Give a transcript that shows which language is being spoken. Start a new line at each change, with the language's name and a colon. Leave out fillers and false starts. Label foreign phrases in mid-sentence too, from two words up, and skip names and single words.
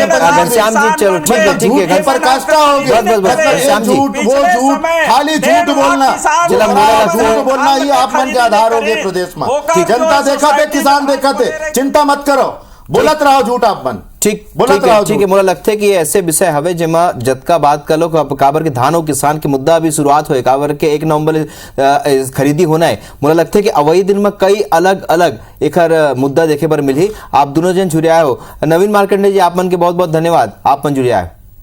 Chhattisgarhi: घनश्याम जी, चलो ठीक है झूठ पर काष्टा हो गया। बस, घनश्याम जी। झूठ वो झूठ, खाली झूठ बोलना, झूठ बोलना ही आप मन के आधार हो गए प्रदेश में। जनता देखा थे, किसान देखा थे, चिंता मत करो, बोलत रहो झूठ आप मन। ठीक है, मोला लगता है कि ऐसे विषय हवे जेमा जतका बात कर लो काबर के धान और किसान के मुद्दा अभी शुरुआत होए, काबर के 1 नवंबर खरीदी होना है। मोला लगता है कि अवई दिन में कई अलग अलग एक मुद्दा देखे बर मिली। आप दोनों जन जुड़े आए हो। नवीन मार्कंडे जी, आप मन के बहुत बहुत धन्यवाद, आप मन जुड़े आए।